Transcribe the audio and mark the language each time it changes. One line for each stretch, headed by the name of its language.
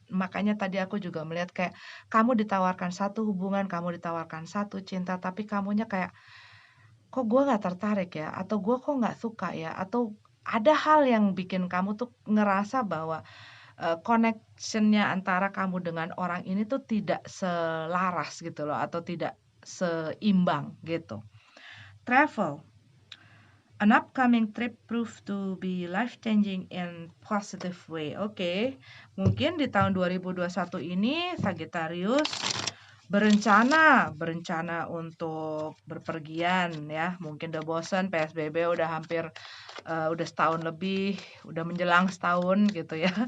Indonesian: Makanya tadi aku juga melihat kayak kamu ditawarkan satu hubungan, kamu ditawarkan satu cinta, tapi kamunya kayak, "Kok gue nggak tertarik ya?" Atau, "Gue kok nggak suka ya?" Atau ada hal yang bikin kamu tuh ngerasa bahwa, connection antara kamu dengan orang ini tuh tidak selaras gitu loh, atau tidak seimbang gitu.
English: Travel. An upcoming trip proved to be life-changing in positive way.
Indonesian: Oke, mungkin di tahun 2021 ini Sagittarius berencana untuk berpergian ya. Mungkin udah bosan PSBB udah hampir udah setahun lebih, udah menjelang setahun gitu ya.